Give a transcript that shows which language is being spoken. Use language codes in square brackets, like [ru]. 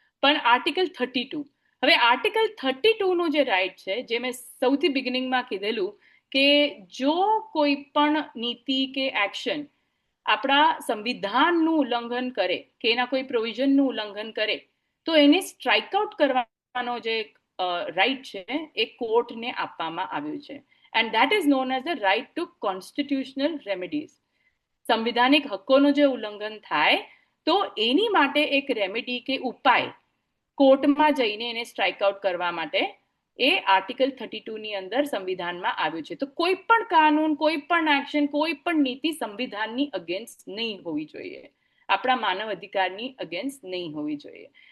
[gu] પણ આર્ટિકલ 32, હવે આર્ટિકલ 32નું જે રાઇટ છે, જે મેં સૌથી બિગિનિંગમાં કીધેલું કે જો કોઈ પણ નીતિ કે એક્શન આપણા સંવિધાનનું ઉલ્લંઘન કરે કે એના કોઈ પ્રોવિઝનનું ઉલ્લંઘન કરે તો એને સ્ટ્રાઇક આઉટ કરવાનો જે રાઇટ છે એ કોર્ટને આપવામાં આવ્યું છે. [en] And that is known as the right to constitutional remedies. [gu] સંવિધાનિક હક્કોનું જે ઉલ્લંઘન થાય તો એની માટે એક રેમેડી કે ઉપાય કોર્ટમાં જઈને એને સ્ટ્રાઇક આઉટ કરવા માટે એ આર્ટિકલ 32 ની અંદર સંવિધાનમાં આવ્યું છે. તો કોઈ પણ કાનૂન, કોઈ પણ એક્શન, કોઈ પણ નીતિ સંવિધાનની અગેન્સ્ટ નહીં હોવી જોઈએ, આપણા માનવ અધિકારની અગેન્સ્ટ નહીં હોવી જોઈએ.